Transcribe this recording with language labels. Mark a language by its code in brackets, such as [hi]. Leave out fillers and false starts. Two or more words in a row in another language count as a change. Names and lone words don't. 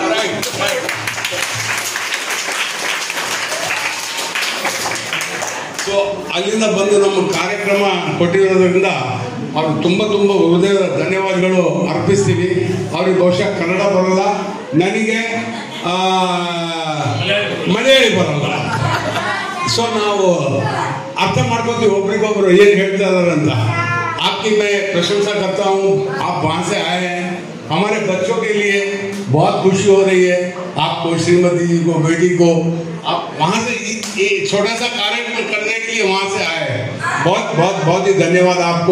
[kn] ಸೊ ಅಲ್ಲಿಂದ ಬಂದು ನಮ್ಮ ಕಾರ್ಯಕ್ರಮ ಕೊಟ್ಟಿರೋದ್ರಿಂದ ಅವ್ರಿಗೆ ತುಂಬ ಹೃದಯದ ಧನ್ಯವಾದಗಳು ಅರ್ಪಿಸ್ತೀವಿ. ಅವ್ರಿಗೆ ಬಹುಶಃ ಕನ್ನಡ ಬರಲ್ಲ, ನನಗೆ ಮಲಯಾಳಿ ಬರಲ್ಲ. ಸೊ ನಾವು ಅರ್ಥ ಮಾಡ್ಕೋತೀವಿ ಒಬ್ರಿಗೊಬ್ರು ಏನು ಹೇಳ್ತಾ ಇದಾರೆ ಅಂತ. [hi] आपकी मैं प्रशंसा करता हूँ, आप वहाँ से आए हैं. हमारे बच्चों के लिए बहुत खुशी हो रही है. आपको, श्रीमती जी को, बेटी को, आप वहाँ से ये छोटा सा कार्यक्रम करने के लिए वहाँ से आए हैं. बहुत ही धन्यवाद आपको.